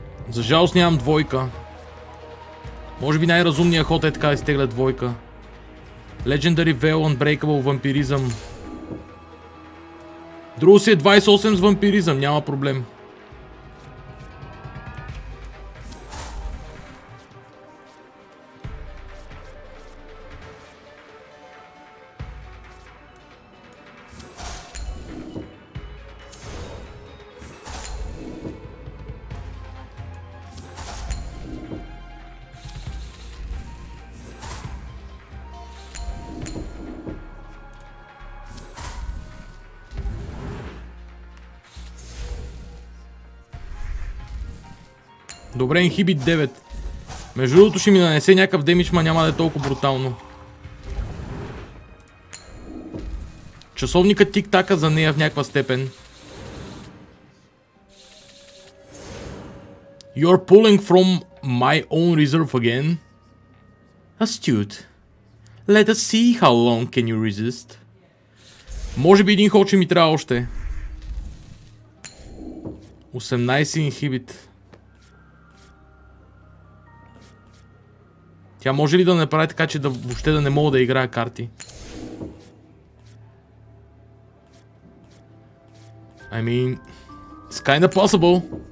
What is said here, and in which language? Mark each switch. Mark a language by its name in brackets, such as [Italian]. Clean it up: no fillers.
[Bulgarian] За жалост нямам двойка. Може би най-разумният ход е така да изтегля двойка. Legendary Veil, Unbreakable, вампиризъм. Друго си е 28 с вампиризъм, няма проблем. Добре, инхибит 9. Между другото ще ми нанесе някакъв демидж, ма няма да е толкова брутално. Часовникът тик-така за нея в някаква степен. [English] You're pulling from my own reserve again. Astute. Let us see how long can you resist. [Bulgarian] Може би един ход ще ми трябва още. 18 инхибит. Тя може ли да направи така, че въобще да не мога да играя карти? [English] I mean, it's kinda possible.